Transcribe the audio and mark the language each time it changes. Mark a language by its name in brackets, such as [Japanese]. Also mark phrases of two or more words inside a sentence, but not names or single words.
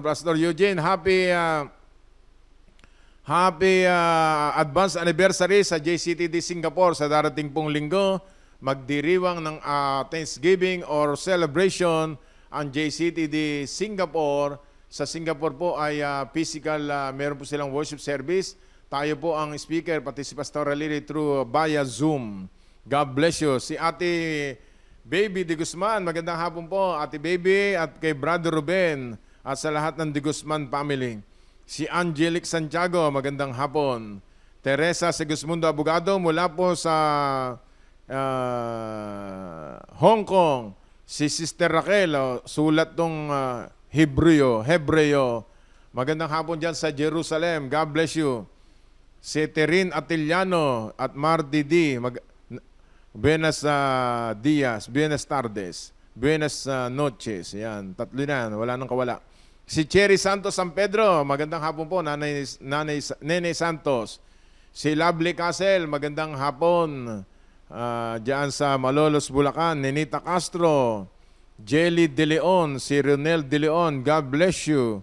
[Filipino] Pastor Eugene, [English] happy advance anniversary [Filipino] sa JCTD Singapore sa darating pong linggo. Magdiriwang ng [English] Thanksgiving or celebration [Filipino] ang JCTD Singapore. Sa Singapore po ay physical, meron po silang [English] worship service. [Filipino] Tayo po ang speaker, pati si Pastor Lily [English] through via Zoom. God bless you. [Filipino] Si Ate Baby De Guzman, magandang hapon po. Ate Baby at kay Brother Ruben at sa lahat ng De Guzman family. Si Angelic Santiago, magandang hapon. Teresa Sigismundo Abogado, mula po sa Hong Kong. Si Sister Raquel, sulat tong Hebreo. Magandang hapon dyan sa Jerusalem. [English] God bless you. Si Terin Atiliano at Marty D. [Spanish] Buenas dias, buenas tardes, buenas noches. [Filipino] Yan, tatlo na yan. Wala nang kawala. Si Cherry Santos San Pedro, magandang hapon po. Nene Santos. Si Lovely Castle, magandang hapon. Diyan sa Malolos, Bulacan. Nenita Castro, Jelly De Leon, si Ronel De Leon, [English] God bless you.